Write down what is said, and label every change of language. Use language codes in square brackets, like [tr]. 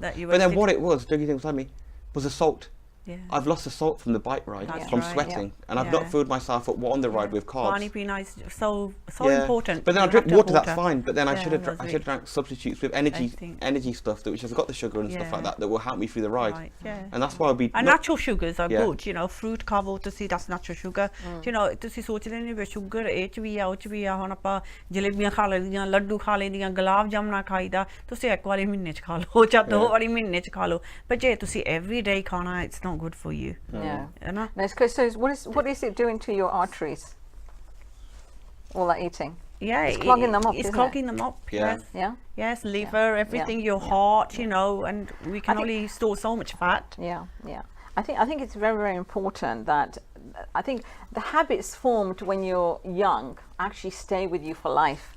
[en] But then what it was, don't you think beside me, was the salt. I've lost the salt from the bike ride, from sweating, and I've not filled myself up on the ride with carbs. So important. But then I drink water, that's fine. But then I should have drank substitutes with energy stuff which has got the sugar and stuff like that will help me through the ride. And that's why I'll be. And natural sugars are good, you know, fruit carbo to see that's natural sugar. You know, [pa] ਤੁਸੀਂ ਸੋਚ ਲੈਣੇ ਵੀ sugar ਇਹ ਚ ਵੀ ਆ ਉਹ ਚ ਵੀ ਆ ਹੁਣ ਆਪਾਂ ਜਲੇਬੀਆਂ ਖਾ ਲੈਂਦੀਆਂ ਲੱਡੂ ਖਾ ਲੈਂਦੀਆਂ ਗੁਲਾਬ ਜਾਮਣਾ ਖਾਈਦਾ ਤੁਸੀਂ ਇੱਕ ਵਾਰੀ ਮਹੀਨੇ ਚ ਖਾ ਲਓ ਜਾਂ ਦੋ ਵਾਰੀ ਮਹੀਨੇ ਚ ਖਾ ਲਓ ਪਰ ਜੇ ਤੁਸੀਂ [en] every day [pa] ਖਾਣਾ [en] it's not good for you. You know? No, so what is it doing to your arteries? All that eating. It's clogging them up. It's clogging them up. Yes, liver, everything, your heart, you know, and we can only store so much fat. I think it's very, very important that I think the habits formed when you're young actually stay with you for life.